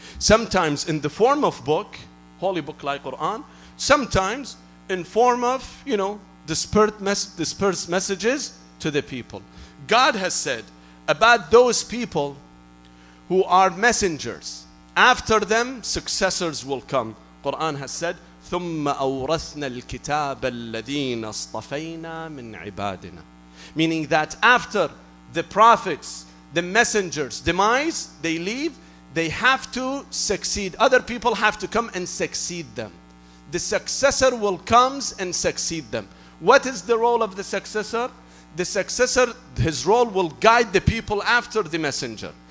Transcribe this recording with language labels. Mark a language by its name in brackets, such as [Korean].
[English] Sometimes in the form of book, holy book like Quran, sometimes in form of, dispersed messages to the people. God has said about those people who are messengers, after them successors will come. Quran has said, [Arabic] ثُمَّ أَوْرَثْنَا الْكِتَابَ الَّذِينَ اصْطَفَيْنَا مِنْ عِبَادِنَا. [English] Meaning that after the prophets, the messengers demise, they leave, they have to succeed. Other people have to come and succeed them. The successor will come and succeed them. What is the role of the successor? The successor, his role will guide the people after the messenger.